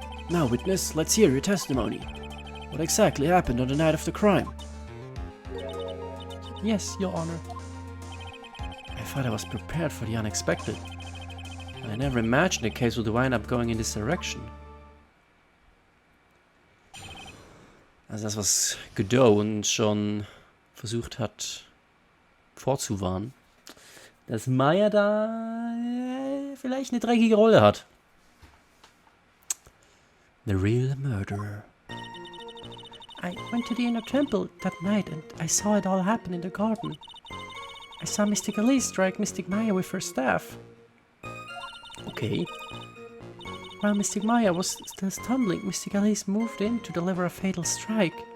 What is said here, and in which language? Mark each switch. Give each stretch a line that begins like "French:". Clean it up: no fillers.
English: Now, witness, let's hear your testimony. What exactly happened on the night of the crime? Yes, Your Honor. I thought I was prepared for the unexpected. I never imagined the case would wind up going in this direction.
German: Also das, was Godot uns schon versucht hat vorzuwarnen, dass Maya da vielleicht eine dreckige Rolle hat.
English: The real murderer. I went to the inner temple that night and I saw it all happen in the garden. I saw Mystic Elise strike Mystic Maya with her staff. Okay. While Mystic Maya was still stumbling, Mystic Elise moved in to deliver a fatal strike.